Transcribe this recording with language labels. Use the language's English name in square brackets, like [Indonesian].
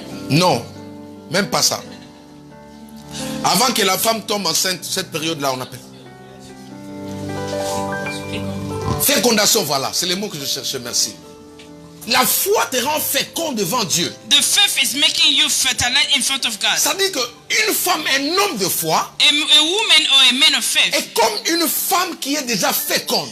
[French] Non, même pas ça. Avant que la femme tombe enceinte, cette période-là, on appelle. Fécondation, voilà, c'est le mot que je cherchais, merci. La foi te rend fécond devant Dieu. [English] The faith is making you fertile in front of God. [French] Ça dit qu'une femme, un homme de foi, [English] A woman or a man of faith, [French] est comme une femme qui est déjà féconde.